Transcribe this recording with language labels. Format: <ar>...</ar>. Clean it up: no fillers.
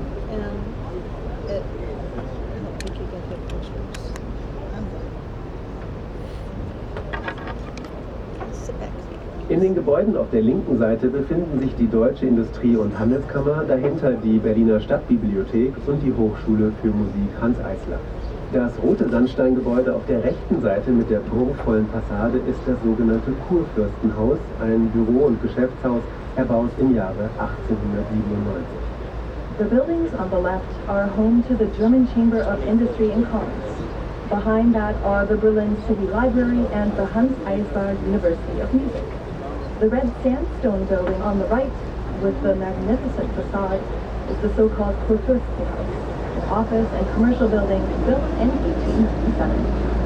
<en>And I don't think you get good pictures. Sit back.</en> <de>In den Gebäuden auf der linken Seite befinden sich die Deutsche Industrie- und Handelskammer, dahinter die Berliner Stadtbibliothek und die Hochschule für Musik Hanns Eisler. Das rote Sandsteingebäude auf der rechten Seite mit der prunkvollen Fassade ist das sogenannte Kurfürstenhaus, ein Büro- und Geschäftshaus, erbaut im Jahre 1897.</de> <en>The buildings on the left are home to the German Chamber of Industry and Commerce. Behind that are the Berlin City Library and the Hanns Eisler University of Music. The red sandstone building on the right, with the magnificent facade, is the so-called Kurfürstenhaus, an office and commercial building built in 1897.</en>